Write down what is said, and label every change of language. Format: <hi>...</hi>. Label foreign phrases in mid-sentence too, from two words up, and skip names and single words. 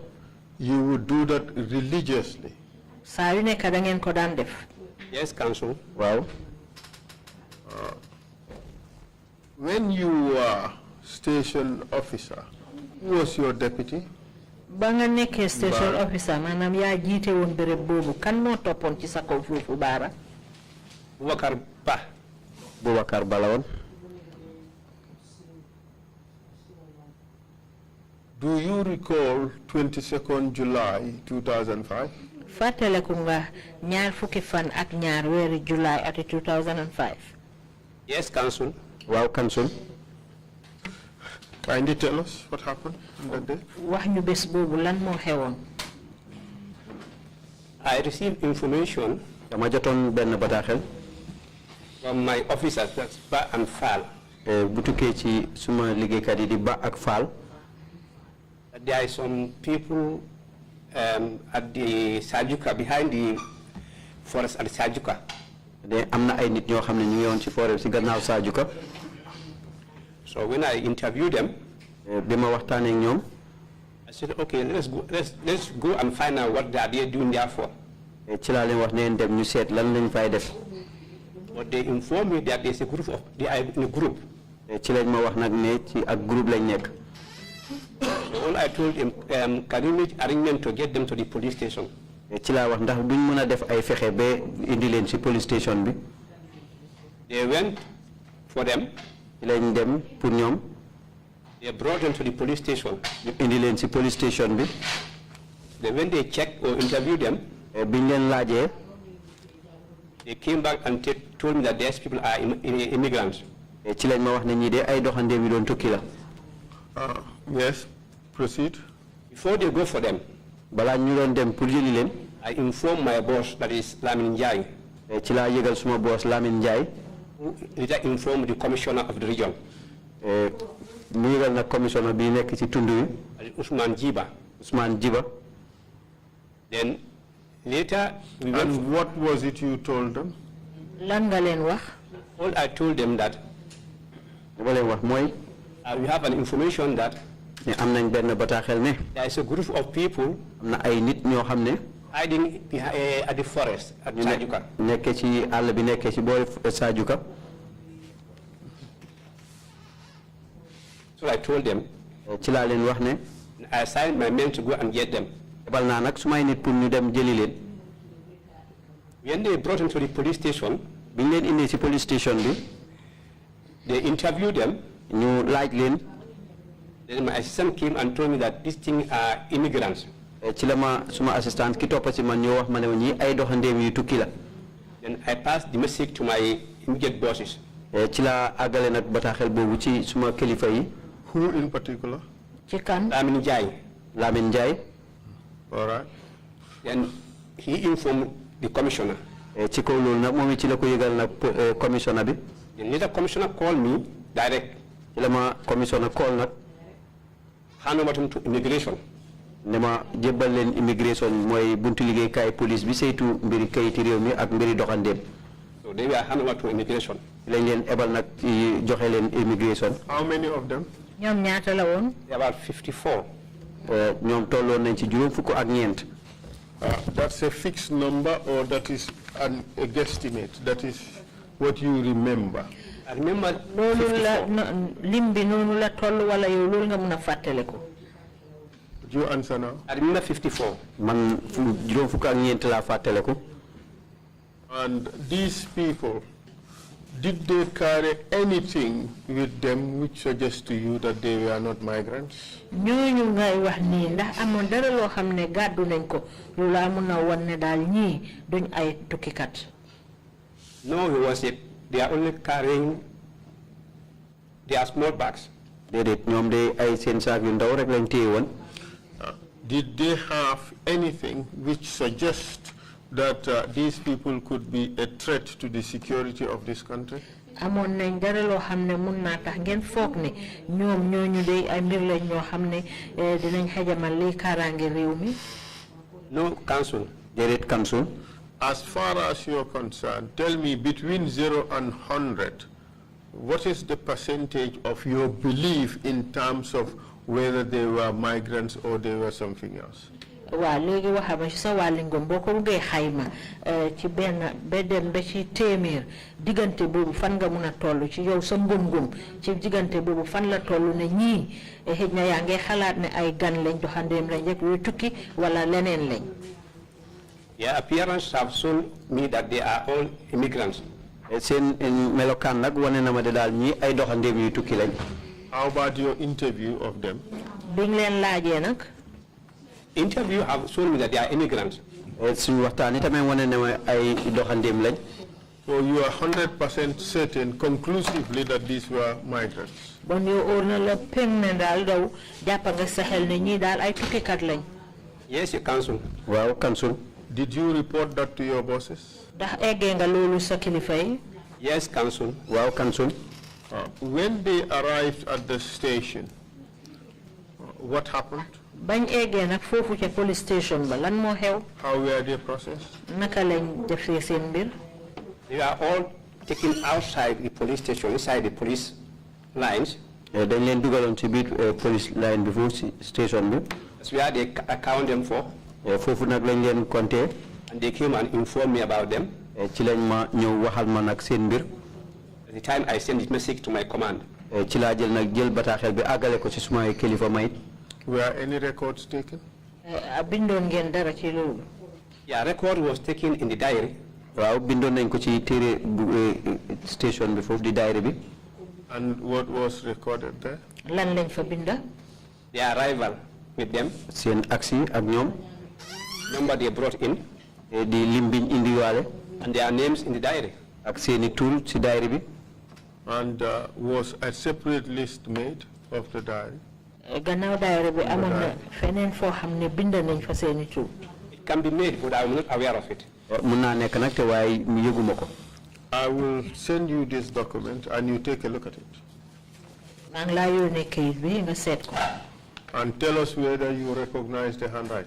<en>You would do that religiously? Yes, Council. Wow. When you were station officer, who was your deputy? Station officer,</en> <wo>manam ya jite won bere bobu kan mo topon ci sa ko fofu bara Boubacar Balawon.</wo> <en>Do you recall 22nd July 2005?</en> <wo>Fatele ko nga ñaar fukki fan ak ñaar wéru July at 2005.</wo> <en>Yes, Council. Wow, Council. Kindly tell us what happened on that day.</en> <wo>Wax ñu bes bobu lan mo xewon.</wo> <en>I received information</en> <wo>Dama joton ben bataxel</wo> <en>from my officers, that's Ba and Fal.</en> <wo>bu tuké ci suma liggéey kat yi di Ba ak Fall.</wo> <en>There are some people at the Sajuka, behind the forest at Sajuka.</en> <wo>De amna ay nit ñoo xamné ñu ngi won ci forêt ci gannaaw Sajuka.</wo> <en>So when I interviewed them,</en> <wo>bima waxtané ak ñoom,</wo> <en>I said, okay, let's go and find out what they are doing there for.</en> <wo>ci la leen wax neen dem ñu seet lan lañ fay def.</wo> <en>But they informed me that there's a group they are in a group.</en> <wo>Ci lañ ma wax nak né ci ak groupe lañ nekk.</wo> <en>So all I told him, can you make arrangement to get them to the police station?</en> <wo>Ci la wax ndax duñ mëna def ay fexé bé indi leen ci</wo> <en>police station</en> <wo>bi.</wo> <en>They went for them.</en> <wo>Ci lañ dem pour ñoom.</wo> <en>They brought them to the police station.</en> <wo>Indi leen ci</wo> <en>police station</en> <wo>bi.</wo> <en>Then when they checked or interviewed them,</en> <wo>biñ leen laajee,</wo> <en>they came back and told me that these people are immigrants.</en> <wo>Ci lañ ma wax ne ñi dé ay doxandéem yi doon tukki la.</wo> <en>Yes, proceed. Before they go for them,</en> <wo>bala ñu doon dem pour jëli leen,</wo> <en>I informed my boss, that is Lamin Njai.</en> <wo>Ci la yëgal suma boss Lamin Njai,</wo> <en>who later informed the commissioner of the region.</en> <wo>Mu yëgal na commissioner bi nekk ci tundu wi, Ousmane Jiba.</wo> <en>Then later we went. And what was it you told them?</en> <wo>Lan nga len wax?</wo> <en>All I told them that</en> <wo>dama leen wax mooy</wo> <en>we have an information that</en> <wo>am nañ benn bataaxel ne</wo> <en>there is a group of people</en> <wo>am na ay nit ñoo xam ne</wo> <en>hiding at the forest at Sajuka.</en> <wo>Nekkee ci àll bi nekkee ci boori Sajuka.</wo> <en>So I told them,</en> <wo>ci laa leen wax ne</wo> <en>I assigned my men to go and get them.</en> <wo>ebal naa nag su may nit pour ñu dem jëli leen.</wo> <en>When they brought him to the police station,</en> <wo>biñ leen indee ci</wo> <en>police station</en> <wo>bi.</wo> <en>they interviewed them.</en> <wo>ñu laaj leen.</wo> <en>Then my assistant came and told me that these things are immigrants.</en> <wo>ci la ma suma assistant ki toppa ci man ñoo wax ma ne ñi ay doxandeem yu tukki la.</wo> <en>Then I passed the message to my immediate bosses.</en> <wo>ci la àggale nag bataaxel boobu ci suma kilifa yi.</wo> <en>Who in particular?</en> <wo>ci kan. Lamine Jai. Lamine Jai.</wo> <en>All right. Then he informed the commissioner.</en> <wo>ci kaw loolu nag moom ci la ko yëgal nag commissioner bi.</wo> <en>The later commissioner called me direct.</en> <wo>ci la ma commissioner call nag.</wo> <en>hand over him to immigration.</en> <wo>ne ma jébbal leen immigration mooy buntu liggéeykaay police bi saytu mbiri kayiti réew mi ak mbiri doxandeem.</wo> <en>So they were hand over to immigration.</en> <wo>lañ leen ebal nag joxe leen immigration.</wo> <en>How many of them?</en> <wo>ñoom ñaata la woon.</wo> <en>About 54.</en> <wo>ñoom tolloon nañ ci juróom fukk ak ñeent.</wo> <en>That's a fixed number, or that is a guesstimate? That is what you remember? I remember</en> <wo>loolu la lim bi noonu la toll wala yow loolu nga mën a fàttale ko.</wo> <en>Do you answer now? I remember 54.</en> <wo>man juróom fukk ak ñeent laa fàttale ko.</wo> <en>And these people, did they carry anything with them which suggests to you that they were not migrants?</en> <wo>ñooñu ngay wax nii ndax amoon dara loo xam ne gàddu nañ ko lu la mun a wan ne daal ñii duñ ay tukkikat.</wo> <en>No, they are only carrying their small bags.</en> <wo>déedéet ñoom de ay seen saak yu ndaw rek lañ téye woon.</wo> <en>Did they have anything which suggests that these people could be a threat to the security of this country?</en> <wo>amoon nañ dara loo xam ne mun naa tax ngeen foog ne ñoom ñooñu de ay mbir lañ ñoo xam ne dinañ xajamal li kaaraange réew mi.</wo> <en>No, council.</en> <wo>déedéet council.</wo> <en>As far as you're concerned, tell me, between 0 and 100, what is the percentage of your belief in terms of whether they were migrants or they were something else?</en> <wo>waaw léegi waxama ci sa wàlli ngom boo ko buggee xayma ci benn ba dem ba ci téeméer diggante boobu fan nga mun a toll ci yow sa ngëm-ngëm ci diggante boobu fan la toll ne ñii xëj na yaa ngi xalaat ne ay gan lañ doxandeem lañ rek yooyu tukki wala leneen lañ.</wo> <en>Their appearance have shown me that they are all immigrants.</en> <wo>seen melokaan nag wane na ma de daal ñii ay doxandeem yu tukki lañ.</wo> <en>How about your interview of them?</en> <wo>biñ leen laajee nag.</wo> <en>Interview have shown me that they are immigrants.</en> <wo>suñu waxtaan yi tamit wane na ma ay doxandeem lañ.</wo> <en>So you are 100% certain conclusively that these were migrants?</en> <wo>bon yow óor na la peng ne daal daw jàppa nga sa xel ne ñii daal ay tukkikat lañ.</wo> <en>Yes, your council.</en> <wo>waaw council.</wo> <en>Did you report that to your bosses?</en> <wo>ndax eggee nga loolu sa kilifa yi.</wo> <en>Yes, council.</en> <wo>waaw council.</wo> <en>When they arrived at the station, what happened?</en> <wo>bañ eggee nag foofu ca</wo> <en>police station</en> <wo>ba lan moo xew.</wo> <en>How were they processed?</en> <wo>naka lañ defee seen mbir.</wo> <en>They are all taken outside the police station, inside the police lines.</en> <wo>dañ leen dugaloon ci biir</wo> <en>police line</en> <wo>bi foofu ci station bi.</wo> <en>That's where they account them for.</en> <wo>foofu nag lañ leen compté.</wo> <en>And they came and informed me about them.</en> <wo>ci lañ ma ñëw waxal ma nag seen mbir.</wo> <en>At the time I sent this message to my command.</en> <wo>ci laa jël nag jël bataaxel bi àggale ko ci sumay kilifa may.</wo> <en>Were any records taken?</en> <wo>bindoon ngeen dara ci loolu.</wo> <en>Yeah, record was taken in the diary.</en> <wo>waaw bindoon nañ ko ci téere station bi foofu di diary bi.</wo> <en>And what was recorded there?</en> <wo>lan lañ fa binda.</wo> <en>Their arrival with them.</en> <wo>seen aksi ak ñoom.</wo> <en>Number they brought in.</en> <wo>di lim biñ indiwaale.</wo> <en>And their names in the diary.</en> <wo>ak seeni tur ci diary bi.</wo> <en>And was a separate list made of the diary?</en> <wo>gannaaw diary bi amoon na feneen foo xam ne bind nañ fa seeni tur.</wo> <en>It can be made, but I'm not aware of it.</en> <wo>mun naa nekk nag te waaye yëguma ko.</wo> <en>I will send you this document and you take a look at it.</en> <wo>maa ngi laa yónnee kayit bi nga seet ko.</wo> <en>And tell us whether you recognize the handwriting.</en>